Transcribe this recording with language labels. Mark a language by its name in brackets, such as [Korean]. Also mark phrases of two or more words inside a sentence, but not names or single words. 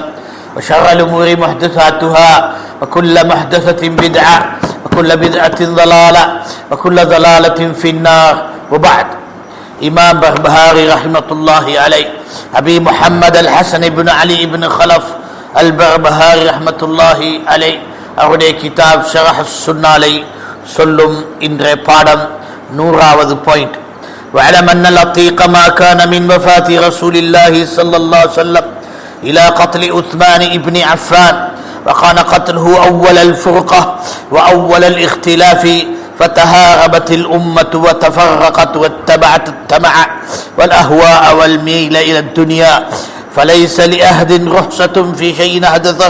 [Arabic] وشر الأمور محدثاتها وكل محدثة بدعة وكل بدعة ضلالة وكل ضلالة في النار وبعد إمام بربهاري رحمة الله عليه أبي محمد الحسن بن علي بن خلف البربهاري رحمة الله عليه [Tamil] அவருடைய கிதாப் ஷரஹ் சுன்னாலை சொல்லும் இன்றைய பாடம் 100வது பாயிண்ட். [Arabic] وعلم أن الأطيق ما كان من وفاة رسول الله صلى الله عليه وسلم إلى قتل عثمان بن عفان وكان قتله أول الفرقة وأول الاختلاف فتهاربت الأمة وتفرقت واتبعت الطمع والأهواء والميل إلى الدنيا فليس لأحد رخصة في شيء أحدثه